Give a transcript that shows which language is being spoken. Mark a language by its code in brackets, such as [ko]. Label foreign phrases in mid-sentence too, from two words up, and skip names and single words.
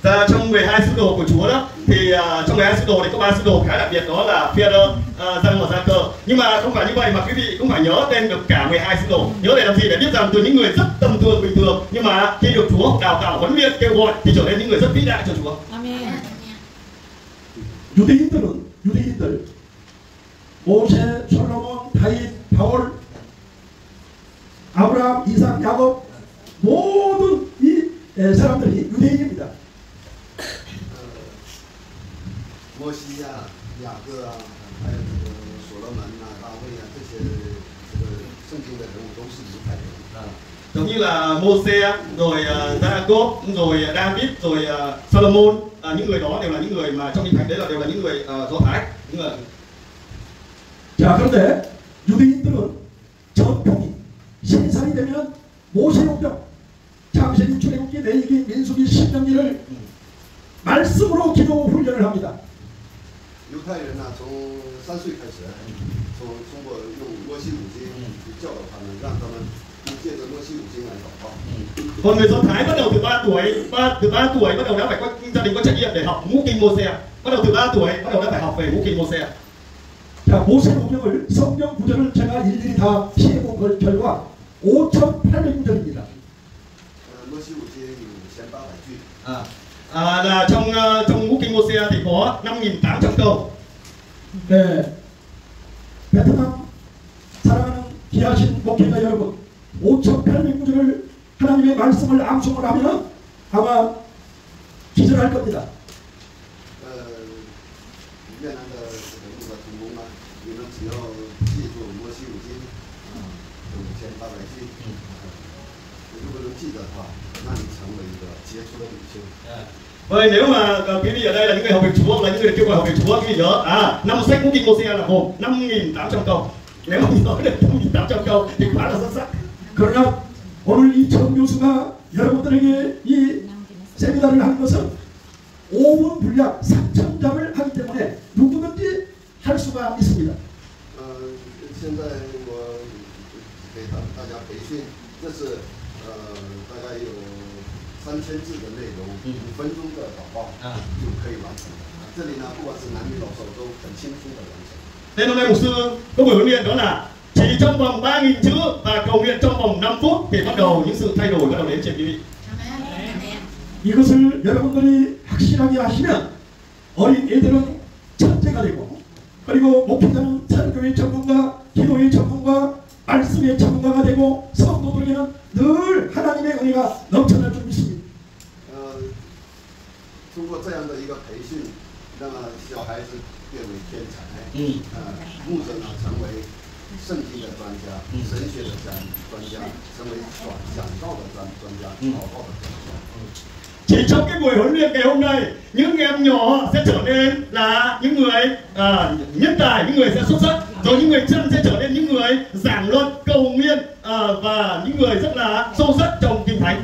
[vi] Trong 12 sứ đồ của Chúa đó thì trong 12 sứ đồ thì có 3 sứ đồ khá đặc biệt, đó là Phi-e-rơ, Giăng và Gia-cơ. Nhưng mà không phải như vậy mà quý vị cũng phải nhớ tên được cả 12 sứ đồ. Nhớ để làm gì? Để biết rằng từ những người rất tầm thường bình thường nhưng mà khi được Chúa đào tạo huấn luyện kêu gọi thì trở nên những người rất vĩ đại cho Chúa. [ko] 아멘. 유대인들 모세, 솔로몬, 다윗, 바울, 아브라함, 이삭, 야곱 모든 이 사람들이 유대인입니다. [zh] 摩西啊、雅各啊，还有这个所罗门啊、大卫啊，这些圣经的人物都是犹太人。 [vi] Giống như là Mô-se, rồi Gia-cốp, rồi David, rồi Solomon, những người đó đều là những người mà trong kinh thánh đấy là đều là những người Do Thái, những người. [ko] 자, 그런데 유대인들은 전통이 신상이 되면 모세오경, 창세기, 출애굽기, 레위기, 민수기, 신명기를 말씀으로 기도 훈련을 합니다. [zh] 犹太人呢，从3岁开始，通过用摩西五经去教导他们，让他们借着摩西五经来祷告。 [vi] Còn người Do Thái bắt đầu từ 3 tuổi, từ 3 tuổi bắt đầu đã phải có gia đình có trách nhiệm để học ngũ kinh Mô-se. Bắt đầu từ 3 tuổi bắt đầu đã phải học về ngũ kinh Mô-se. [ko] 자, 모세오경을 성경 구절을 제가 일일이 다 피해본 걸 결과 5,800구절입니다. [zh] 摩西五经有5800句。 [vi] Là trong ngũ kinh Mô-se thì có 5.800 câu. [ko] 네, 베트남 사랑하는 귀하신 목회자 여러분, 5,800구절을 하나님의 말씀을 암송을 하면 아마 기절할 겁니다. [zh] 越南的这个路的同工啊，你们只要记住摩西五经5800句，如果能记得的话，那你成为一个杰出的领袖。 [vi] Vậy nếu mà quý vị ở đây là những người học về Chúa, là những người kêu gọi học về Chúa, quý vị nhớ năm sách ngũ kinh Mô-se là gồm 5.800 câu. Nếu mà nhớ được 5.800 câu thì quá là xuất sắc. [ko] 그러나 오늘 이 정 교수가 여러분들에게 이 세미나를 하는 것은 5분 분량 3,000장을 하기 때문에 누구든지 할 수가 있습니다. [zh] 现在我给大家培训，这是大概有3000字的内容，5分钟的祷告就可以完成。这里呢，不管是男女老少都很轻松的完成。 [vi] Nên hôm nay mục sư có buổi huấn luyện đó là chỉ trong vòng 3.000 chữ và cầu nguyện trong vòng 5 phút thì bắt đầu những sự thay đổi bắt đầu đến trên quý vị. [ko] 이것을 여러분들이 확실하게 하시면 어린 애들은 천재가 되고 그리고 목회자는 설교의 전문가, 기도의 전문가, 말씀의 전문가가 되고 성도들에게는 늘 하나님의 은혜가 넘쳐날 줄 믿습니다. [zh] 通过这样的一个培训，让小孩子变为天才，牧者呢成为圣经的专家、神学的专家，成为讲道的专家、祷告的专家。 [vi] Chỉ trong cái buổi huấn luyện ngày hôm nay, những em nhỏ sẽ trở nên là những người nhân tài, những người sẽ xuất sắc, rồi những người chân sẽ trở nên những người giảng luận, cầu nguyện và những người rất là sâu sắc trong kinh thánh.